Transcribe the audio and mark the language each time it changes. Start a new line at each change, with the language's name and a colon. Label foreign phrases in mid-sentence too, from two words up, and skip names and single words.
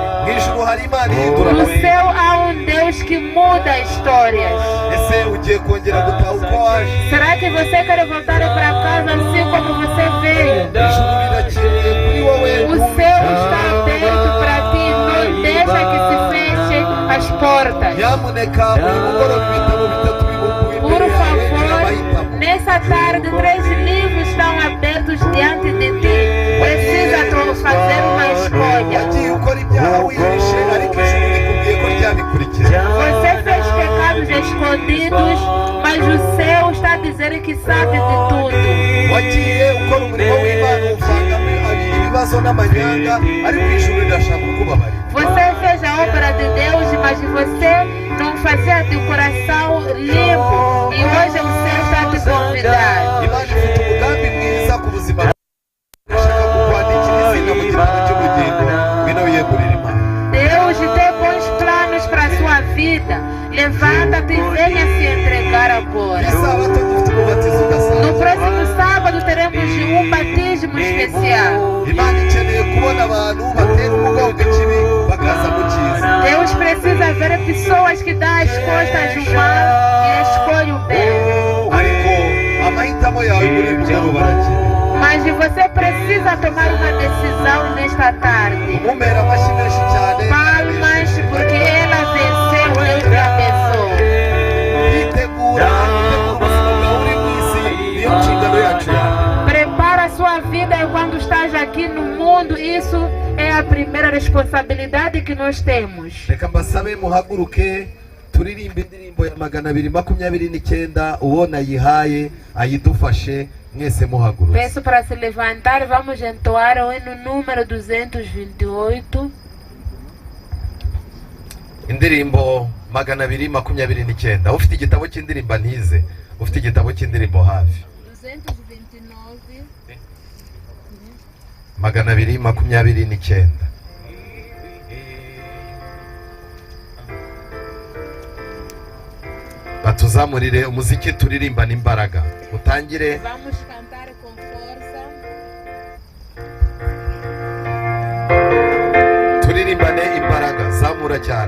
Portuguese: No céu há um Deus que muda histórias. Será que você quer voltar para casa assim como você veio? O céu está as portas.
Kinyarwanda: nyamuneka uyu mugoroba ibitabo bitatu bibumbuye
Portuguese: Por
Kinyarwanda: imbere yawe
Portuguese: favor,
Kinyarwanda: turabahitamo.
Portuguese: nessa tarde 3 livros estão abertos diante de ti. Precisa fazer uma escolha.
Kinyarwanda: wagiye ukora ibyaha wihishe ariko ijuru rikubwiye ko ryabikurikiza.
Portuguese: Você fez pecados escondidos, mas o céu está dizendo que sabe de tudo. wagiye ukora umurimo w'Imana uvangamo ibibazo n'amanyanga ariko ijuru rirashaka kukubabarira. Você fez a obra de Deus, mas você não fazia de coração limpo. E hoje o céu está te convidando.
Kinyarwanda: Imana ifite umugambi mwiza ku buzima bwawe. Irashaka kukwandikira izina mu gitabo cy'ubugingo. Ngwino wiyegurire Imana.
Portuguese: Deus tem bons planos para a sua vida. Levanta-te e venha se entregar agora.
Kinyarwanda: Isabato dufite umubatizo
Portuguese: No
Kinyarwanda: udasanzwe.
Portuguese: próximo sábado teremos um batismo especial.
Kinyarwanda: Imana ikeneye kubona abantu batera umugongo ikibi bakaza mu cyiza.
Portuguese: Deus precisa ver pessoas que dão as costas ao mal e escolhem o bem.
Kinyarwanda: Ariko amahitamo yawe muri uyu mugoroba arakenewe.
Portuguese: Mas você precisa tomar uma decisão nesta tarde.
Kinyarwanda: Umumera amashyi menshi cyane.
Portuguese: Palmas, porque ela venceu. Deus te abençoe.
Kinyarwanda: Yitegura ubuzima bwawe uri mu isi niyo nshingano yacu yawe.
Portuguese: Prepara a sua vida enquanto estás aqui no mundo. Isso é a primeira responsabilidade que nós temos.
Kinyarwanda: Reka mbasabe muhaguruke turirimba indirimbo ya 229 uwo nayihaye ayidufashe mwese muhaguruke.
Portuguese: Peço para se levantar. Vamos entoar o hino número 228.
Kinyarwanda: Indirimbo 229. Ufite igitabo cy'indirimbo ntize. Ufite igitabo cy'indirimbo hafi. 229. 229. Batuzamurire umuziki turirimbana imbaraga. Utangire.
Portuguese: Vamos cantar com força.
Kinyarwanda: Turirimbane imbaraga. Zamura cyane.